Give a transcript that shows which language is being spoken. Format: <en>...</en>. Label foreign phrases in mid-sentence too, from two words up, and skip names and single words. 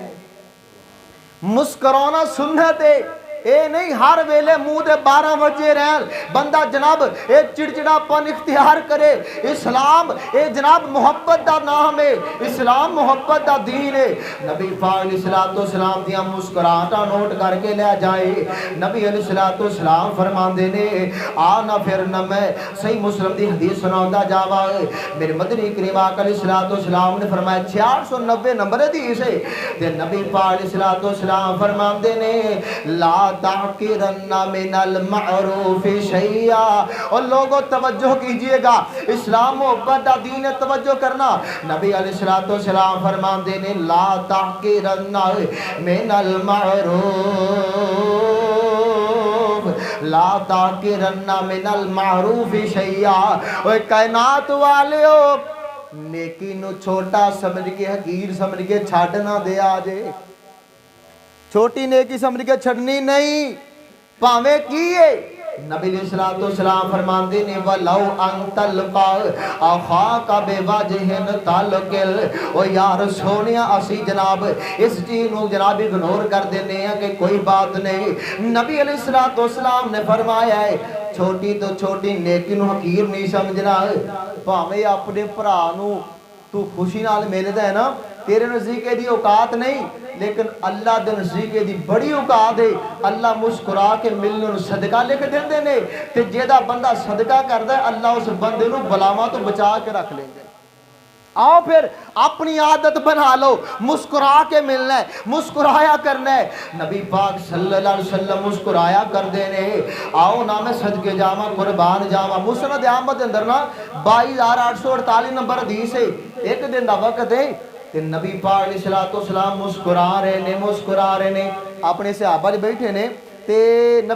<pa>مسکرانا سنت ہے, اے نہیں ہر ویلے منہ دے 12 بجے رہن بندہ جناب اے چڑچڑا پن اختیار کرے. اسلام اے جناب محبت دا نام ہے, اسلام محبت دا دین ہے. نبی پاک علیہ السلام دیاں مسکراہٹاں نوٹ کر کے لے جائے. نبی علیہ السلام فرماندے نے آنا پھر نہ میں صحیح مسلم دی حدیث سناوندا جاواں. میرے مدنی کریم آقا علیہ السلام نے فرمایا 690 نمبر حدیث ہے تے نبی پاک علیہ السلام فرماندے نے</pa> <ar>لا تحقرن من المعروف شیئا.</ar> <ur>اور لوگوں توجہ کیجئے گا,</ur> <pa>اسلام محبت دا دین ہے, توجہ کرنا. نبی علیہ السلام فرماندے نے</pa> <ar>لا تحقرن من المعروف لا تحقرن من المعروف شیئا.</ar> <pa>اوے کائنات والیو نیکی نو چھوٹا سمجھ کے حقیر سمجھ کے چھاڑنا دے آجے. چھوٹی نیکی سمجھ کے چھڑنی نہیں پاویں کیے. نبی علیہ السلام فرماندے نے</pa> <ar>وَلَوْ أَن تَلْقَى أَخَاكَ بِوَجْهٍ طَلْقٍ.</ar> <pa>او یار سونیا اسی جناب اس چیز نو جناب اگنور کر دینے ہیں کہ کوئی بات نہیں. نبی علیہ السلام نے فرمایا ہے چھوٹی تو چھوٹی نیکی نو حقیر نہیں سمجھنا بھاویں اپنے بھرا نو تو خوشی نال ملدا ہے نا تیرے نزدیک دی اوقات نہیں لیکن اللہ دے نزدیک دی بڑی اوقات ہے اللہ مسکرا کے ملنے نو صدقہ لکھ دیندے نے تے جیڑا بندہ صدقہ کردا ہے اللہ اس بندے نو بلاواں تو بچا کے رکھ لیندے آؤ پھر اپنی عادت بنا لو مسکرا کے ملنا ہے مسکرایا کرنا ہے نبی پاک صلی اللہ علیہ وسلم مسکرایا کر دینے آؤ نا میں صدقے جاواں قربان جاواں مسند احمد اندر نا 22,848 نمبر حدیث ہے ایک دن دا وقت ہے کہ نبی پاک علیہ السلام مسکرا رہے نے اپنے صحابہ جو بیٹھے نے تے نبی</pa>